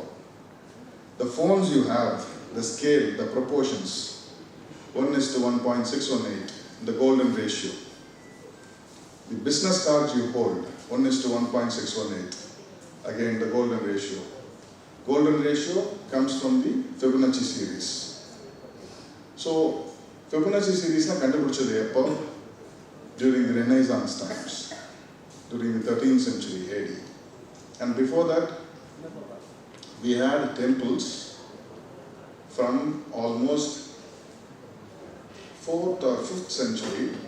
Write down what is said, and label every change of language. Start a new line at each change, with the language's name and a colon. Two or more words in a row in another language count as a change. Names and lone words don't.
English: The phones you have, the scale, the proportions, 1:1.618, the golden ratio. The business cards you hold, 1:1.618, again the golden ratio. Golden ratio comes from the Fibonacci series. So Fibonacci series
Tamil: னா கண்டுபிடிச்சது எப்போ?
English: During the Renaissance times, during the 13th century AD. And before that, we had temples from almost 4th or 5th century.